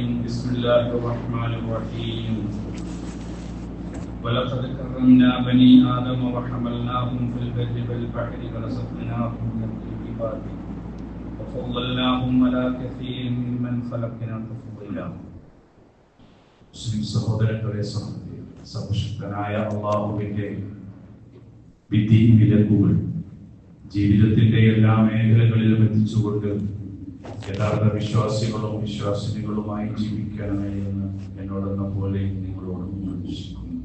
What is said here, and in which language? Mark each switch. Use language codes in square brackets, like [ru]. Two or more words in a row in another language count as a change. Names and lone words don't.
[ar] بسم الله الرحمن الرحيم. ولقد كرمنا بني آدم وحملناهم في البر والبحر ورزقناهم من الطيبات وفضلناهم على كثير ممن خلقنا تفضيلا. [ml] മുസ്ലിം സഹോദരങ്ങളെ സർവശക്തനായ അല്ലാഹുവിന്റെ വിധി വിലക്കുകൾ ജീവിതത്തിന്റെ എല്ലാ മേഖലകളിലും എത്തിച്ചുകൊണ്ട് യഥാർത്ഥ വിശ്വാസികളും വിശ്വാസിനികളുമായി ജീവിക്കണമേ എന്ന് എന്നോടെന്ന പോലെ നിങ്ങളോടും അപേക്ഷിക്കുന്നു.